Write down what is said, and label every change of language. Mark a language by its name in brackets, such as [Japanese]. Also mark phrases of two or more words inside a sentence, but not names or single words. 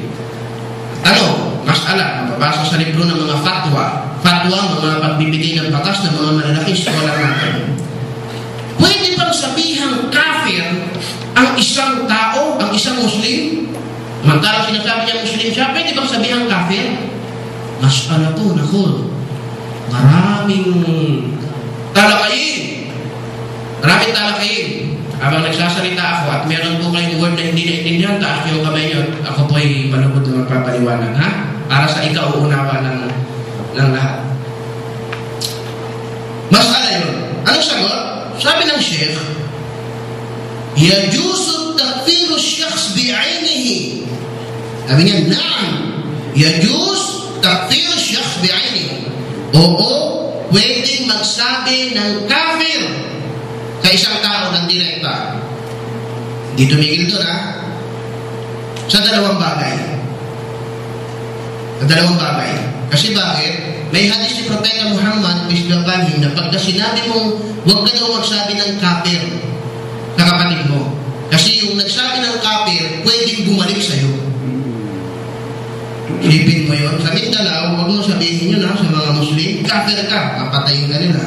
[Filipino] Mas'ala, mababasa sa libro ng mga fatwa. Fatwa, mga pagbibigay ng batas ng mga malalaking scholar natin. Pwede bang sabihang kafir ang isang tao, ang isang Muslim? Mantala sinasabi niya Muslim siya, pwede bang sabihang kafir? Mas'ala po, naku. Maraming talakayin. Habang nagsasalita ako at meron po kayong word na hindi naintindihan, taas yung kamay nyo. Ako po ay malubot na magpapaliwanag, para sa ika-uunawa ng lahat. Mas'ala yun. Anong sagot? Sabi ng Sheikh, [Arabic] يجوز تكفير شخص بعينه. [Filipino] Sabi niya, na'am. [Arabic] يجوز تكفير شخص بعينه. [Filipino] Oo, pwedeng magsabi ng kafir sa isang tao ng direkta. Hindi tumigil doon, Sa dalawang bagay. Kasi bakit? May hadis ni Propeta Muhammad, [English] peace be upon him, [Filipino] na pagka sinabi mong huwag ka daw magsabi ng kafir sa kapatid mo. Kasi yung nagsabi ng kafir, pwedeng bumalik sa'yo. Isipin mo yun. Sa Mindanao, huwag mo sabihin yun sa mga Muslim, kafir ka, papatayin ka nila.